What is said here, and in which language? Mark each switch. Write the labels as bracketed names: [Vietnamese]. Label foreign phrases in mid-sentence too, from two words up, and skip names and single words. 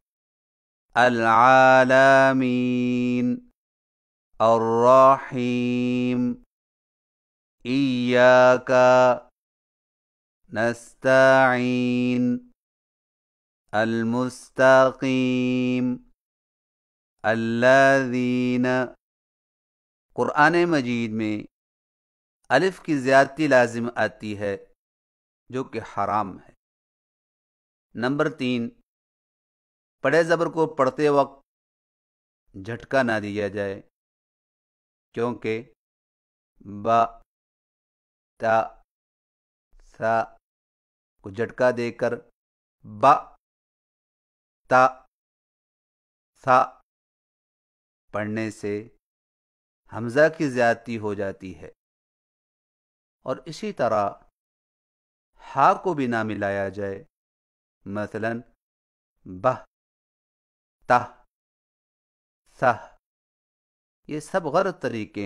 [Arabic] العالمین الرحیم ایاک نستعین المستقیم [Urdu] الذین قرآن مجید میں الف کی زیادتی لازم آتی ہے جو کہ حرام ہے۔ نمبر 3، پڑے زبر کو پڑھتے وقت جھٹکا نہ دیا جائے، کیونکہ با تا سا کو جھٹکا دے کر با تا سا پڑھنے سے حمزہ کی زیادتی ہو جاتی ہے، اور اسی طرح ہا کو بھی نہ ملایا جائے، مثلا بہ تہ سہ، یہ سب غلط طریقے